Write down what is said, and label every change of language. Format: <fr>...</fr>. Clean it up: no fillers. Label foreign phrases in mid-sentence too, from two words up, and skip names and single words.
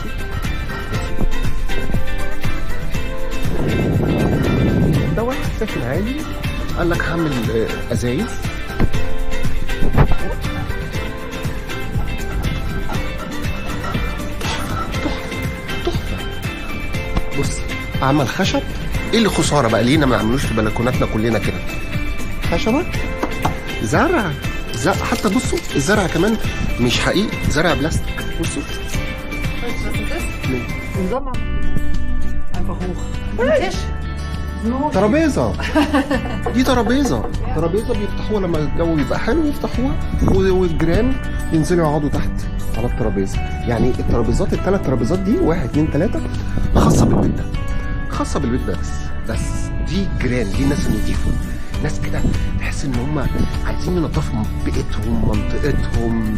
<ar>ده واحد ساكن عادي قال لك هعمل ازايز، بص عمل خشب. ايه اللي خساره بقى لينا ما نعملوش في بلكوناتنا كلنا كده؟ خشبه، زرع، حتى بصوا الزرع كمان مش حقيقي، زرع بلاستيك. بصوا</ar> <de>Im Sommer einfach hoch. Tisch.</de> <ar>ترابيزه. دي ترابيزه بيفتحوها لما الجو يبقى حلو يفتحوها، والجيران ينزلوا يقعدوا تحت على الترابيزه. يعني الترابيزات الثلاث ترابيزات دي 1 2 3 خاصه بالبيت ده، خاصه بالبيت ده بس دي جيران، دي ناس نضيفه، ناس كده تحس ان هم عايزين ينظفوا بيئتهم منطقتهم.</ar>